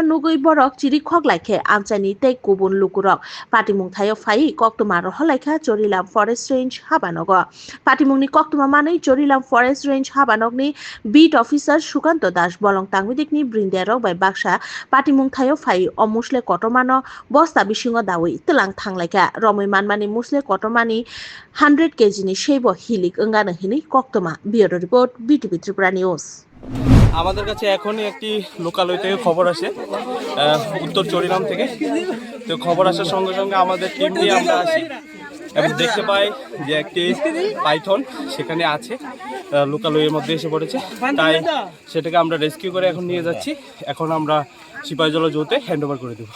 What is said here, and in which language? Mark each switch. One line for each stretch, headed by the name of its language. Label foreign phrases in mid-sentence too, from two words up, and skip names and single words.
Kok Borok: nugui borok chiri khoklaikhe amchani tei kubun lukurok Patimung thayo phai koktuma roholaikha Chorilam Forest Range Habanogo Patimungni koktuma manui Chorilam Forest Range Habanokni
English: Beat Officer
Kok Borok: Sukanto Das Bolong Tangwidikni Brinderok bai baksa Patimung thayo phai o musle kotormano bosta bisingo dawi telang thanglaika Romoi manmani musle kotormani 100 kg ni shebo hilik ongano hini koktoma
English: Bureau Report
Kok Borok: BTV Tripura News
Bangla: আমাদের কাছে এখনই একটি লোকালয় থেকে খবর আসে উত্তর চরিলাম থেকে তো খবর আসার সঙ্গে সঙ্গে আমাদের টিম নিয়ে আমরা আসি এবং দেখতে পাই যে একটি পাইথন সেখানে আছে লোকালয়ের মধ্যে এসে পড়েছে তাই সেটাকে আমরা রেস্কিউ করে এখন নিয়ে যাচ্ছি এখন আমরা সিপাহীজলা জোতে
English: hand over
Bangla: করে দেবো